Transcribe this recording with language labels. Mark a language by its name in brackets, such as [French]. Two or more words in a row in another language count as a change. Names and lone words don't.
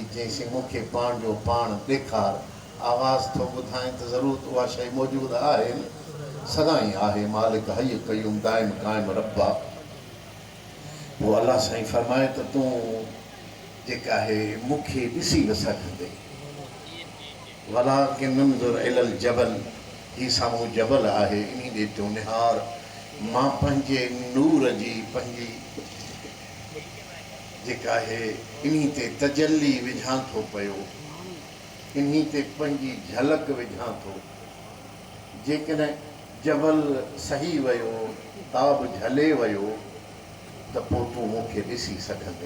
[Sindhi] जंहिंसीं मूंखे पाण जो पाण ॾेखार. आवाज़ थो ॿुधाए त ज़रूरत उहा शइ मौजूदु आहे न, सदाईं आहे. मालिक हय क़यूम दाइम क़ाइम रब आहे. पोइ अल्लाह साईं फरमाए त तूं जेका आहे मूंखे ॾिसी न सघंदे. [Arabic] ولكن انظر إلى الجبل, [Sindhi] ही साम्हूं जबल आहे, इन ॾे तूं निहार. मां पंहिंजे नूर जी पंहिंजी जेका आहे इन ते तजल्ली विझां थो पियो, इन ते पंहिंजी झलक विझां थो. जेकॾहिं जबल सही वियो, ताब झले वियो त पोइ तूं मूंखे ॾिसी सघंदे.